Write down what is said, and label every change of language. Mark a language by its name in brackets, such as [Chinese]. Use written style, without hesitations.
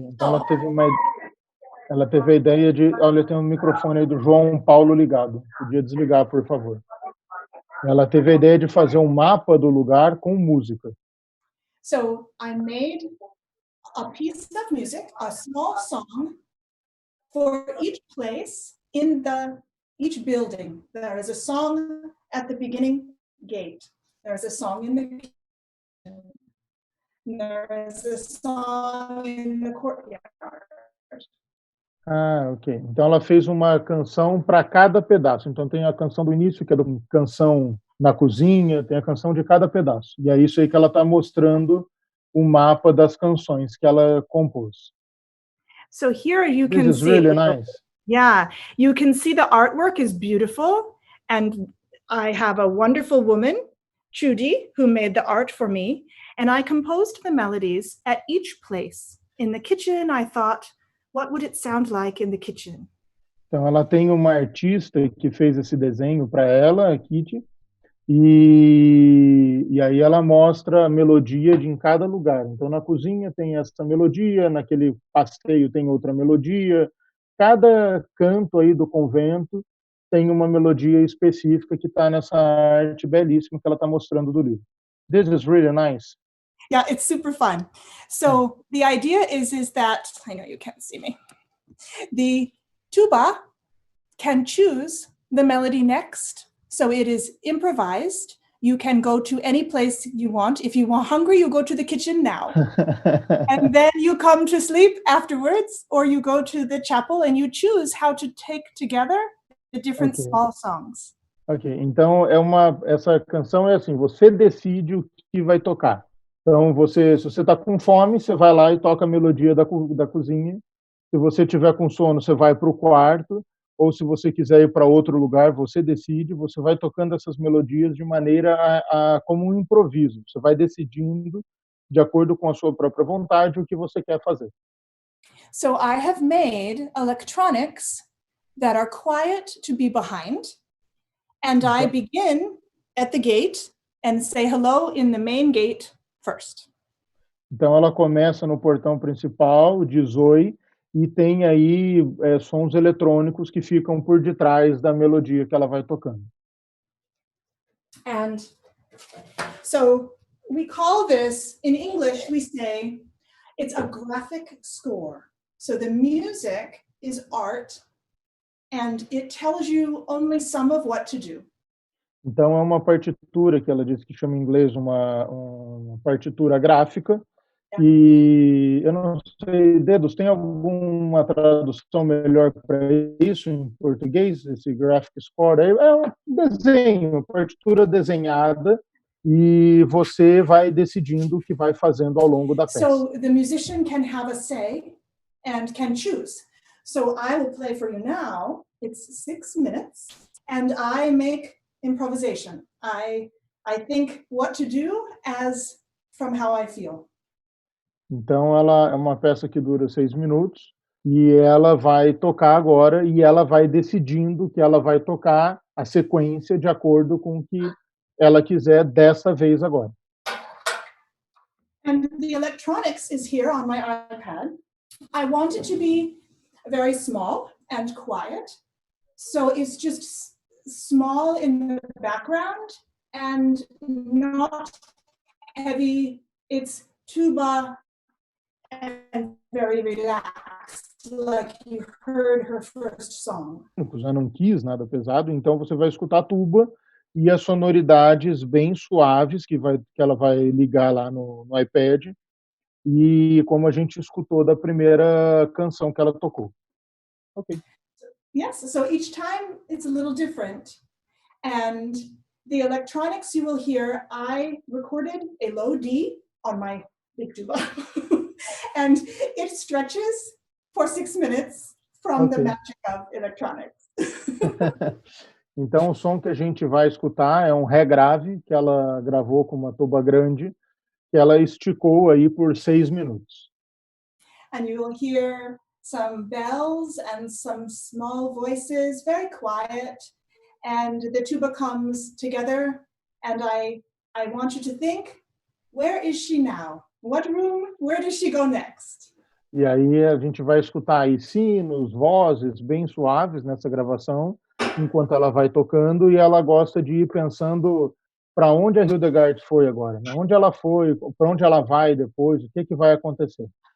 [Portuguese] Então ela teve a ideia de, olha, tem um microfone aí do João Paulo ligado. Podia desligar, por favor. Ela teve a ideia de fazer um mapa do lugar com música. [English] So I made a piece of music, a small song for each place in each building. There is a song at the beginning gate. There is a song in the kitchen. There is a song in the courtyard. Ah, ok. [Portuguese] Então ela fez uma canção para cada pedaço. Então tem a canção do início, que é uma canção na cozinha, tem a canção de cada pedaço. E é isso aí que ela está mostrando o mapa das canções que ela compôs. [English] So here you This can is see, really nice. yeah, you can see the artwork is beautiful. And I have a wonderful woman, Judy, who made the art for me. And I composed the melodies at each place. In the kitchen, I thought, what would it sound like in the kitchen? [Portuguese] Então ela tem uma artista que fez esse desenho para ela, a Kitty, e aí ela mostra a melodia de em cada lugar. Então na cozinha tem essa melodia, naquele pasteio tem outra melodia. Cada canto aí do convento tem uma melodia específica que está nessa arte belíssima que ela está mostrando do livro. [English] This is really nice. Yeah, it's super fun. So the idea is that, I know you can't see me, the tuba can choose the melody next. So it is improvised. You can go to any place you want. If you are hungry, you go to the kitchen now. And then you come to sleep afterwards, or you go to the chapel and you choose how to take together the different small songs. [Portuguese] Ok, então essa canção é assim, você decide o que vai tocar. Então se você está com fome, você vai lá e toca a melodia da cozinha. Se você tiver com sono, você vai para o quarto. Ou se você quiser ir para outro lugar, você decide. Você vai tocando essas melodias de maneira como um improviso. Você vai decidindo de acordo com a sua própria vontade o que você quer fazer. [English] So I have made electronics that are quiet to be behind. And I begin at the gate and say hello in the main gate first. [Portuguese] Então ela começa no portão principal, diz oi, e tem aí sons eletrônicos que ficam por detrás da melodia que ela vai tocando. [English] And so we call this, in English, we say it's a graphic score. So the music is art and it tells you only some of what to do. [Portuguese] Então é uma partitura que ela diz que chama em inglês uma partitura gráfica. E eu não sei, Dedos, tem alguma tradução melhor para isso em português? Esse graphic score é um desenho, uma partitura desenhada, e você vai decidindo o que vai fazendo ao longo da peça. [English] So the musician can have a say and can choose. So I will play for you now. It's 6 minutes and I make improvisation. I think what to do as from how I feel. [Portuguese] Então ela é uma peça que dura 6 minutos e ela vai tocar agora e ela vai decidindo que ela vai tocar a sequência de acordo com o que ela quiser dessa vez agora. [English] And the electronics is here on my iPad. I want it to be very small and quiet. So it's just small in the background and not heavy. It's tuba and very relaxed, like you heard her first song. [Portuguese] Eu não quis nada pesado, então você vai escutar a tuba e as sonoridades bem suaves que ela vai ligar lá no iPad, e como a gente escutou da primeira canção que ela tocou. Ok. [English] Yes, so each time it's a little different. And the electronics you will hear, I recorded a low D on my big tuba. And it stretches for 6 minutes from the magic of electronics. [Portuguese] Então o som que a gente vai escutar é um ré grave que ela gravou com uma tuba grande, que ela esticou aí por 6 minutos. [English] And you will hear some bells and some small voices, very quiet. And the tuba comes together, and I want you to think, where is she now? What room? Where does she go next? [Portuguese] E aí a gente vai escutar aí sinos, vozes bem suaves nessa gravação, enquanto ela vai tocando, e ela gosta de ir pensando para onde a Hildegard foi agora, né? Onde ela foi, para onde ela vai depois, o que vai acontecer.